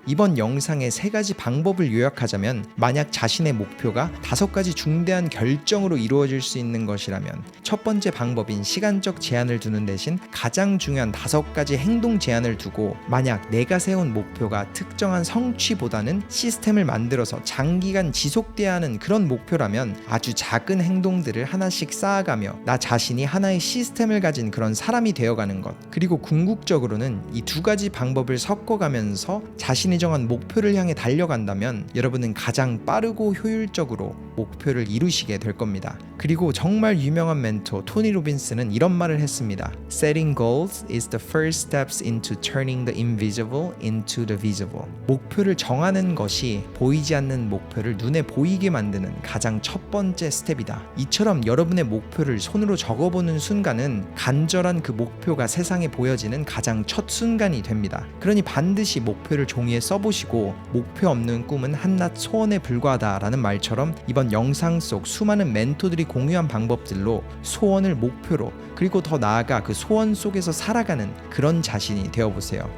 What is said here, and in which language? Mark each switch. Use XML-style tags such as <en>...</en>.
<ko>이번 영상의 3가지 방법을 요약하자면, 만약 자신의 목표가 5가지 중대한 결정으로 이루어질 수 있는 것이라면 첫 번째 방법인 시간적 제한을 두는 대신 가장 중요한 5가지 행동 제한을 두고, 만약 내가 세운 목표가 특정한 성취보다는 시스템을 만들어서 장기간 지속돼야 하는 그런 목표라면 아주 작은 행동들을 하나씩 쌓아가며 나 자신이 하나의 시스템을 가진 그런 사람이 되어가는 것, 그리고 궁극적으로는 이 2가지 방법을 섞어가면서 자신이 정한 목표를 향해 달려간다면 여러분은 가장 빠르고 효율적으로 목표를 이루시게 될 겁니다. 그리고 정말 유명한 멘토 토니 로빈스는 이런 말을 했습니다.</ko> <en>Setting goals is the first steps into turning the invisible into the visible.</en> <ko>목표를 정하는 것이 보이지 않는 목표를 눈에 보이게 만드는 가장 첫 번째 스텝이다. 이처럼 여러분의 목표를 손으로 적어보는 순간은 간절한 그 목표가 세상에 보여지는 가장 첫 순간이 됩니다. 그러니 반드시 목표를 종이에 써보시고, 목표 없는 꿈은 한낱 소원에 불과하다라는 말처럼 이번 영상 속 수많은 멘토들이 공유한 방법들로 소원을 목표로, 그리고 더 나아가 그 소원 속에서 살아가는 그런 자신이 되어보세요.</ko>